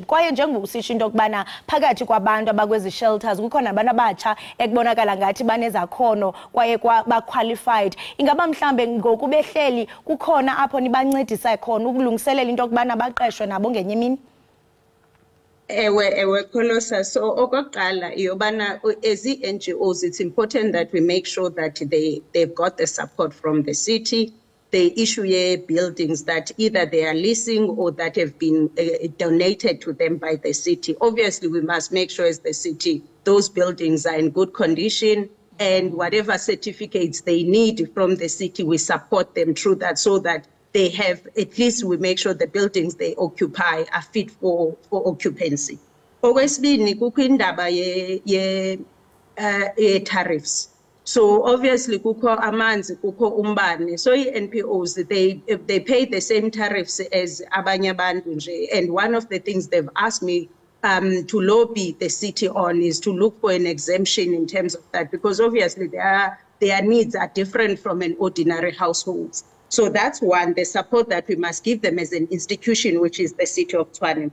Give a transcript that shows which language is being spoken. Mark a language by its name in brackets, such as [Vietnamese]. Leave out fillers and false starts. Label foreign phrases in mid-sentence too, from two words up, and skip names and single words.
[Xhosa] Kwaye njengosisho into yokubana phakathi kwabantu abakwezi shelters kukhona abantu abatsha ekubonakala ngathi banezakhono kwaye ba-qualified, ingaba mhlambe ngokubehleli kukhona apho nibancedisa khona ukulungiselela into yokubana baqeshwe nabo ngenye imini? Ewe Kholosa. [English] So [Xhosa] okokuqala yobana [English] as NGOs, it's important that we make sure that they've got the support from the city. They issue buildings that either they are leasing or that have been donated to them by the city. Obviously, we must make sure as the city those buildings are in good condition, and whatever certificates they need from the city, we support them through that so that they have, at least we make sure the buildings they occupy are fit for occupancy. [Xhosa] Okwesibini kukho indaba ye tariffs. [English] So obviously [Xhosa] kukho amanzi, kukho umbane. [English] So NPOs, they pay the same tariffs as [Xhosa] abanye abantu nje. [English] And one of the things they've asked me to lobby the city on is to look for an exemption in terms of that, because obviously their needs are different from an ordinary household. So that's one, the support that we must give them as an institution, which is the city of Tshwane.